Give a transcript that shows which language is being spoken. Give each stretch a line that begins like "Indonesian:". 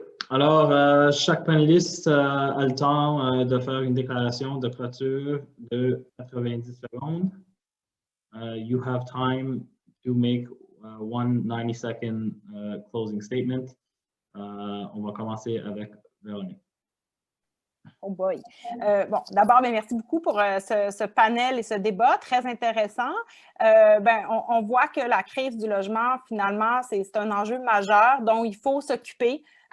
French: Alors, chaque panéliste a le temps de faire une déclaration de clôture de 90 secondes.
English: You have time to make one 90-second closing statement.
French: On va commencer avec Véronique.
English: Oh boy.
French: D'abord, merci beaucoup pour ce panel et ce débat très intéressant. On voit que la crise du logement, finalement, c'est un enjeu majeur dont il faut s'occuper.